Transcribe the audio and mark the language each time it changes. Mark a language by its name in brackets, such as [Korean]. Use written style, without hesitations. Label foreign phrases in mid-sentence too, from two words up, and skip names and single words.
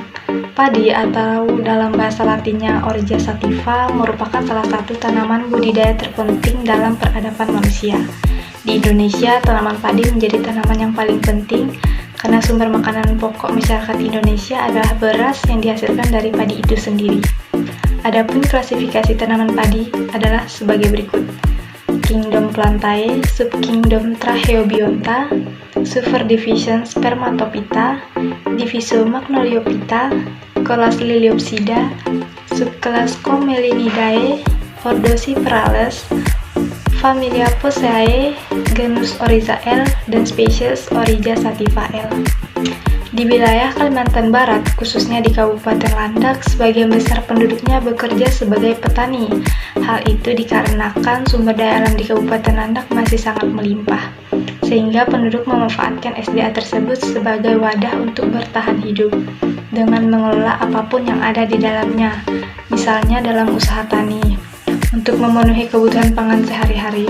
[Indonesian] Padi atau dalam bahasa latinnya Origia sativa merupakan salah satu tanaman budidaya terpenting dalam peradaban manusia. Di Indonesia, tanaman padi menjadi tanaman yang paling penting karena sumber makanan pokok masyarakat Indonesia adalah beras yang dihasilkan dari padi itu sendiri. Adapun klasifikasi tanaman padi adalah sebagai berikut: Kingdom Plantae, Subkingdom Tracheobionta, Superdivision Spermatophyta, Diviso Magnoliophyta, kelas Liliopsida, subkelas Comelinidae, Ordo Cyperales, familia Poaceae, genus Oryza L, dan spesies Origia sativa L. Di wilayah Kalimantan Barat, khususnya di Kabupaten Landak, sebagian besar penduduknya bekerja sebagai petani. Hal itu dikarenakan sumber daya alam di Kabupaten Landak masih sangat melimpah, sehingga penduduk memanfaatkan SDA tersebut sebagai wadah untuk bertahan hidup dengan mengelola apapun yang ada di dalamnya, misalnya dalam usaha tani, untuk memenuhi kebutuhan pangan sehari-hari.